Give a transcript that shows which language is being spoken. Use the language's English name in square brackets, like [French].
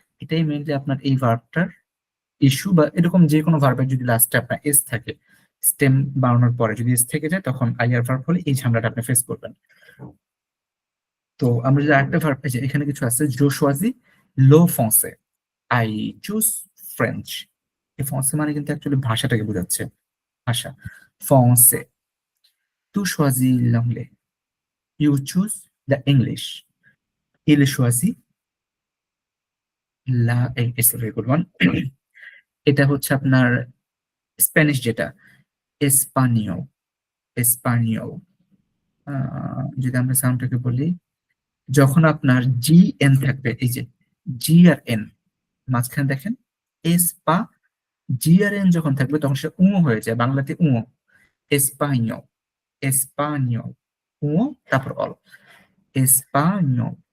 [Bangla] এটাই মেইনলি আপনার এই ভার্বটার ইস্যু, বা এরকম যে কোনো ভার্বের যদি লাস্টে আপনার এস থাকে, স্টেম বানানোর পরে যদি এস থেকে যায়, তখন আইআর ভার্ব হলে এই ঝামেলাটা আপনি ফেস করবেন। তো আমরা যদি আরেকটা ভার্ব পেয়েছি, এখানে কিছু আছে, [French] জো সোয়াজি লো ফ্রান্সে, [English] I choose French. [Bangla] এই ফ্রান্সে মানে কিন্তু অ্যাকচুয়ালি ভাষাটাকে বোঝাচ্ছে, ভাষা। [French] ফ্রান্সে, তু সোয়াজি l'anglais, [English] you choose the English, [French] il choisit la, [English] it's a very good one. [Bangla] এটা হচ্ছে আপনার স্প্যানিশ, যেটা এসপানিও, এসপানিও। যদি আমরা সাউন্ডটাকে বলি, যখন আপনার জি এন থাকবে, এই যে জি আর এন মাঝখানে দেখেন এসপা, জি আর এন যখন থাকবে তখন সে উঁ হয়ে যায়, বাংলাতে উঁ, এসপানিও, এসপানিও, উঁ তারপর অল, এসপানিও।